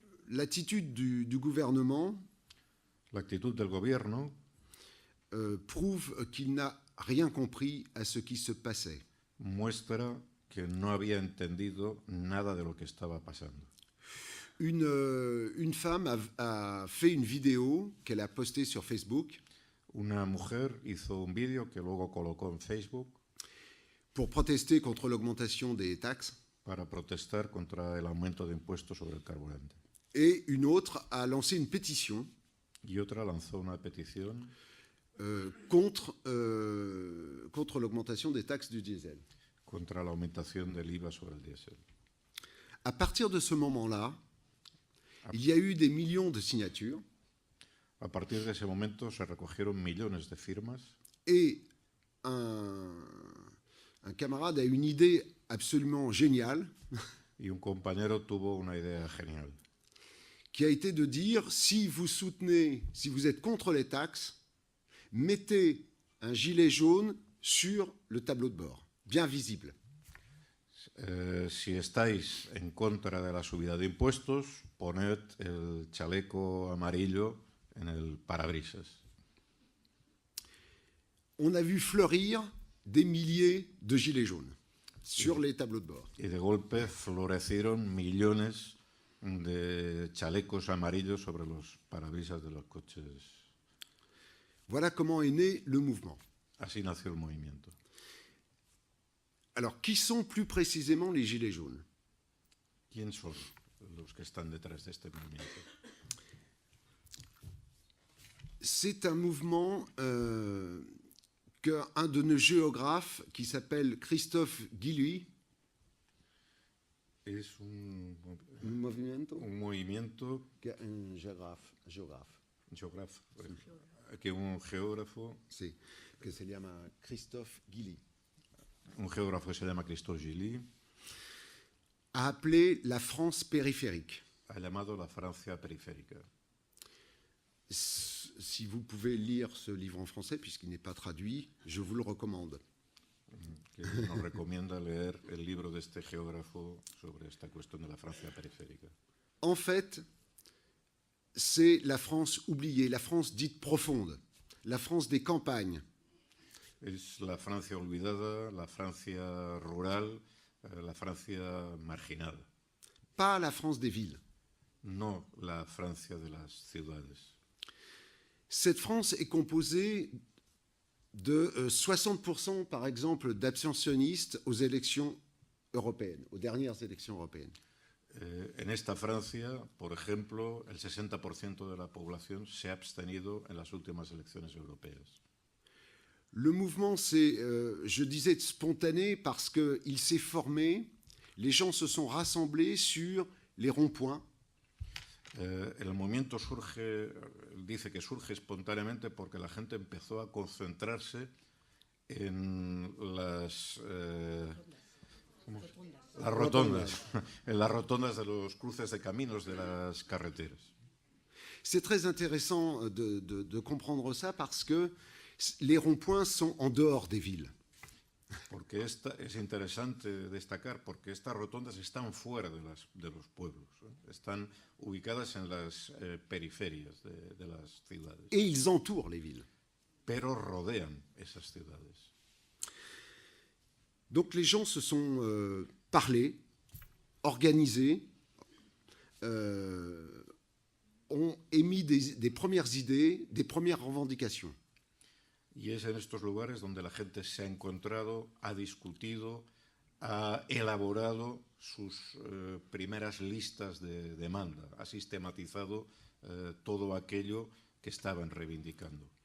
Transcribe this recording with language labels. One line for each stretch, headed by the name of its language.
French: L'attitude du gouvernement
Spanish: L'actitud del gobierno
French: prouve qu'il n'a rien compris à ce qui se passait.
Spanish: muestra que no había entendido nada de lo que estaba pasando.
French: Une femme a fait une vidéo qu'elle a postée sur Facebook
Spanish: Una mujer hizo un vídeo que luego colocó en Facebook
French: pour protester contre l'augmentation des taxes,
Spanish: para protestar contra el aumento de impuestos sobre el carburante.
French: et une autre a lancé une pétition
Spanish: Y otra lanzó una petición
French: contre l'augmentation des taxes du diesel.
Spanish: contra la aumentación del IVA sobre el diésel.
French: À partir de ce moment-là, il y a eu des millions de signatures
Spanish: A partir de ese momento se recogieron millones de firmas
French: et un camarade a une idée absolument géniale
Spanish: y un compañero tuvo una idea genial,
French: qui a été de dire si vous êtes contre les taxes, mettez un gilet jaune sur le tableau de bord, bien visible.
Spanish: Si estáis en contra de la subida de impuestos, poned el chaleco amarillo en el parabrisas.
French: On a vu fleurir des milliers de gilets jaunes sur les tableaux de bord.
Spanish: Y de golpe florecieron millones de chalecos amarillos sobre los parabrisas de los coches.
French: Voilà comment est né le mouvement.
Spanish: Así nació el movimiento.
French: Alors, qui sont plus précisément les Gilets jaunes?
Spanish: ¿Quién son los que están detrás de este movimiento?
French: C'est un mouvement qu'un de nos géographes, qui s'appelle Christophe Guilluy,
Spanish: Es un movimiento, movimiento
French: un géographe,
Spanish: que un geógrafo sí, que se llama Christophe Guilluy, que se llama Christophe Guilluy
French: a appelé la France périphérique.
Spanish: ha llamado la Francia periférica.
French: Si vous pouvez lire ce livre en français, puisqu'il n'est pas traduit, je vous le recommande.
Spanish: Que nos recomienda leer el libro de este geógrafo sobre esta cuestión de la Francia periférica.
French: En fait, c'est la France oubliée, la France dite profonde, la France des campagnes.
Spanish: Es la Francia olvidada, la Francia rural, la Francia marginada.
French: Pas la France des villes.
Spanish: No la Francia de las ciudades.
French: Cette France est composée de 60%, par exemple, d'abstentionnistes aux élections européennes, aux dernières élections européennes.
Spanish: En esta Francia, por ejemplo, el 60% de la población se ha abstenido en las últimas elecciones europeas.
French: Le mouvement, c'est, je disais, spontané parce qu'il s'est formé, les gens se sont rassemblés sur les ronds-points.
Spanish: El movimiento dice que surge espontáneamente porque la gente empezó a concentrarse en las rotondas, en las rotondas de los cruces de caminos de las carreteras.
French: C'est très intéressant de comprendre ça parce que les ronds-points sont en dehors des villes.
Spanish: Porque es interesante destacar porque estas rotondas están fuera de los pueblos, están ubicadas en las periferias de las ciudades.
French: Et ils entourent les villes.
Spanish: Pero rodean esas ciudades.
French: Donc les gens se sont parlés, organisés, ont émis des premières idées, des premières revendications.
Spanish: Y es en estos lugares donde la gente se ha encontrado, ha discutido, ha elaborado sus primeras listas de demanda, ha sistematizado todo aquello que estaban reivindicando.